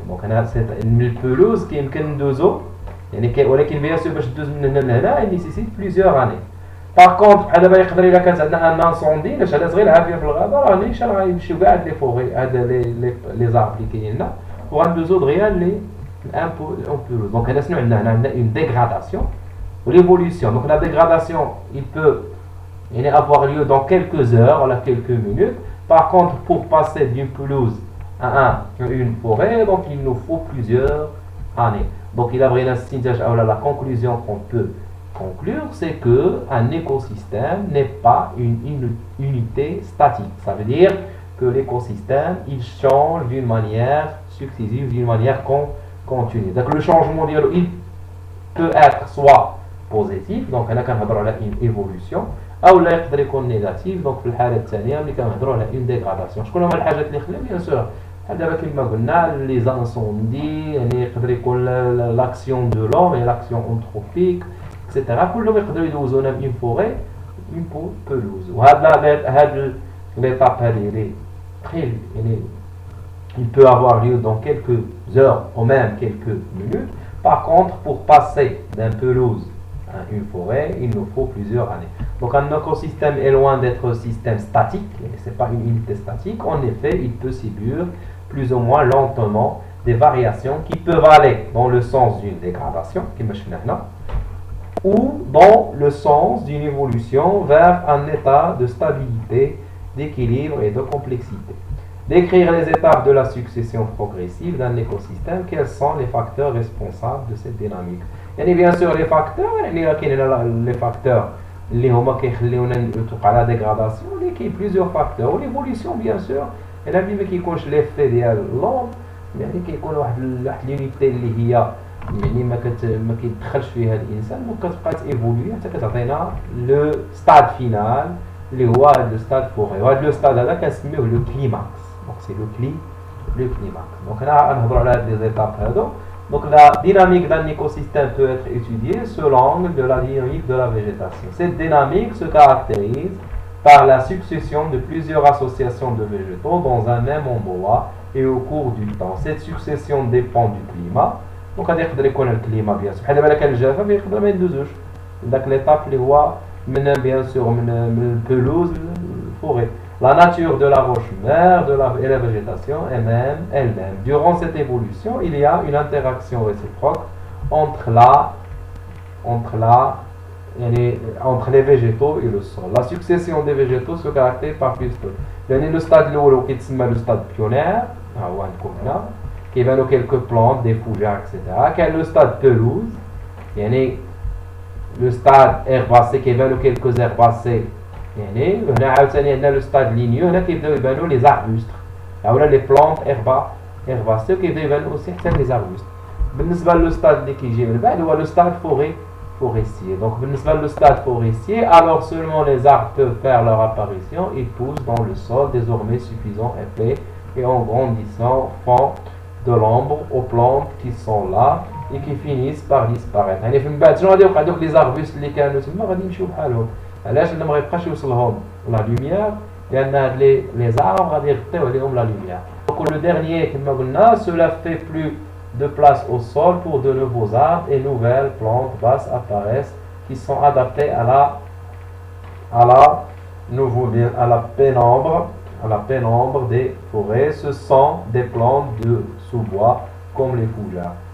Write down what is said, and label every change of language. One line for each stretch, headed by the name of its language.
Arabic: دونك هنا من البلوز كيمكن ندوزو يعني ولكن بيان سور باش دوز من هنا لهنا نيسيسيت بليزيور اني. باغ كونط بحال دابا يقدر الا كانت عندنا ان انسوندي ولا شي حاجه صغيره عافيه في الغابه، راه نيشان غيمشيو كاع هاد لي فوري، هاد لي زارب اللي كاينين هنا، وغندوزو دغيا لي ان بلوز. دونك هنا شنو عندنا؟ هنا عندنا اون ديغراداسيون
French: ou l'évolution. Donc la dégradation, il peut avoir lieu dans quelques heures ou quelques minutes. Par contre, pour passer d'une pelouse à une forêt, donc il nous faut plusieurs années. Donc il a vraiment la conclusion qu'on peut conclure, c'est que un écosystème n'est pas une unité statique. Ça veut dire que l'écosystème, il change d'une manière successive, d'une manière continue. Donc le changement, il peut être soit
Arabic: بوزيتيف، دونك هنا كنهضروا على اون ايفولوسيون، او لا يقدر يكون نيجاتيف. دونك في الحاله الثانيه ملي كنهضروا على اون ديغراداسيون. شكون هما الحاجات اللي خلاو؟ بيان سور بحال دابا كما قلنا لي زانسوندي، يعني يقدر يكون لاكسيون دو لوم اي لاكسيون انتروبيك اكسيتيرا، كلهم يقدروا يدوزونا من اون فوري اون بولوز. وهاد ليتاب هذه لي تري يعني
French: il peut avoir lieu dans quelques heures ou même quelques minutes. Par contre, pour passer d'un pelouse à une forêt, il nous faut plusieurs années. Donc un écosystème est loin d'être un système statique, ce n'est pas une unité statique. En effet, il peut subir plus ou moins lentement des variations qui peuvent aller dans le sens d'une dégradation, ou dans le sens d'une évolution vers un état de stabilité, d'équilibre et de complexité. Décrire les étapes de la succession progressive d'un écosystème, quels sont les facteurs responsables de cette dynamique.
Arabic: يعني
French: bien sûr les facteurs،
Arabic: يعني كاينين les facteurs اللي هما كيخليونا توقع لا ديغراداسيون، اللي كاين
French: plusieurs facteurs.
Arabic: وليفوليسيون
French: bien sûr
Arabic: الا ما كيكونش ليفي ديال لوم، يعني كيكون واحد لونيتي اللي هي يعني ما كيدخلش فيها الانسان وكتبقى تيفولوي حتى كتعطينا لو ستاد فينال اللي هو هذا لو ستاد فوغي، وهذا لو ستاد هذا كنسميوه لو كليماكس. دونك سي لو climax.
French: Donc là, on va parler des étapes. Donc la dynamique d'un écosystème peut être étudiée selon l'angle de la dynamique de la végétation. Cette dynamique se caractérise par la succession de plusieurs associations de végétaux dans un même endroit et au cours du temps. Cette succession dépend du climat.
Arabic: Donc هذا يقدر يكون الكليما بيان سور، بحال دابا كان الجفاف يقدر ما يدوزوش داك ليطاب اللي هو من بيان سور من البلوز للفوري.
French: La nature de la roche-mère et la végétation elle-même. Durant cette évolution, il y a une interaction réciproque entre les végétaux et le sol. La succession des végétaux se caractérise par plus de. Le stade qui est le stade pionnier, qui va nous quelques plantes, des fougères, etc. Qui est le stade pelouse, le stade herbacé qui va nous quelques herbacées.
Arabic: يعني هنا عاوتاني عندنا لو ستاد لينيو، هنا كيبداو يبانو لي زاربوست اولا لي بلونط هيرباسي، وكيبداو يبانو اوسي حتى لي زاربوست. بالنسبه لو ستاد اللي كيجي من بعد هو لو ستاد forestier.
French: Donc
Arabic: بالنسبه لو ستاد
French: forestier, alors seulement les arbres peuvent faire leur apparition, ils poussent dans le sol désormais suffisant épais et en grandissant font de l'ombre aux plantes qui sont là et qui finissent par disparaître.
Arabic: يعني من بعد شنو غادي يوقع؟ دوك لي زاربوست اللي كانوا تما غادي يمشيو بحالهم. علاش؟ لأن ما غيبقاش يوصلهم لا لوميير، لأن هاد لي زاربر غادي يغطيو عليهم لا لوميير. دونك لو ديرنيير كما قلنا
French: cela fait plus de place au sol pour de nouveaux arbres et nouvelles plantes basses apparaissent qui sont adaptées à la pénombre des forêts. Ce sont des plantes de sous-bois comme les fougères.